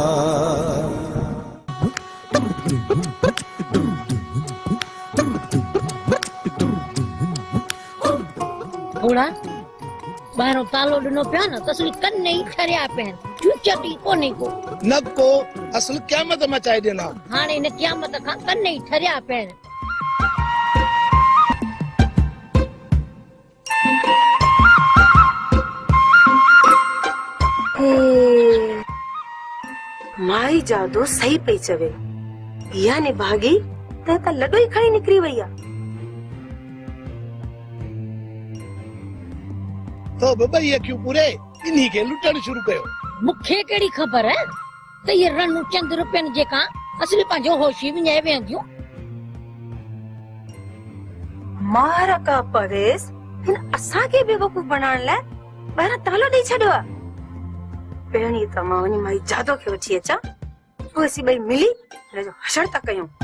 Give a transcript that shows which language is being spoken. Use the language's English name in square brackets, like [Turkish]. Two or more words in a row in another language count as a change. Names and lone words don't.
[Sindhi] थोड़ा बाहरों तालो ॾिनो पिया न त असली कन ही ठरिया पिया चुचटी कोने को न को असल क़यामत मचाए देना। हाणे इन क़यामत खां कन ही ठरिया पिया माई जादू सही पई चवे या ने भागी त लडो ही खणी निकरी वई आ। तो बाबा ये क्यों पूरे इन्हीं के लुटण शुरू कयो। मुखे केड़ी खबर है त ये रनु चंद रुपयन जेका असली पंजो होशी विञाए वेंदियूं। मारा का परेस इन असा के बेवकूफ बनाण लाइ ॿाहिरां तालो ॾेई छॾियो आहे। पहिरीं त मां वञी माई जादो खे वठी अचां पोइ असीं ॿई मिली हिन जो हशर था कयूं।